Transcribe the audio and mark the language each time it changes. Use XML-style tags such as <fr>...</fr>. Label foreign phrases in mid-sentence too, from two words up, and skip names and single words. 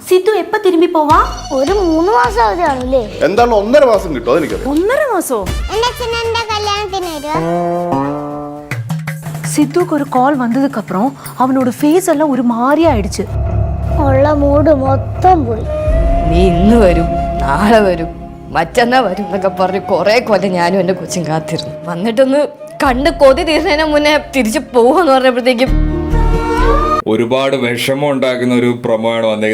<ml>സിദ്ധു എപ്പ തിരുമ്പി പോവാ? ഒരു 3 മാസം അവധിയാണല്ലേ? എന്താണ് 1.5 മാസം കിട്ടും? അതെനിക്കറിയാം. 1.5 മാസോ? എന്റെ അച്ഛൻ എന്റെ കല്യാണത്തിന് വരുവാ.</ml> <ta>சித்துக்கு ஒரு கால் வந்ததுக்கு அப்புறம் அவனோட ஃபேஸ் எல்லாம் ஒரு மாதிரியா ஆயிடுச்சு.</ta> <ml>ഉള്ള മൂഡ് മൊത്തം പോയി. നീ ഇന്ന് വരും, നാളെ വരും, മറ്റന്നാ വരും എന്നൊക്കെ പറഞ്ഞ് കുറെ കൊല്ലം ഞാനും എൻ്റെ കൊച്ചും കാത്തിരുന്നു. വന്നിട്ടൊന്ന് കണ്ട് കൊതി തീർന്നതിന് മുന്നേ തിരിച്ചു പോവാന്ന് പറഞ്ഞപ്പോഴത്തേക്കും ഒരുപാട് വിഷമം ഉണ്ടാക്കുന്ന ഒരു പ്രൊമോയാണ് വന്നേക്കുന്നത്.</ml>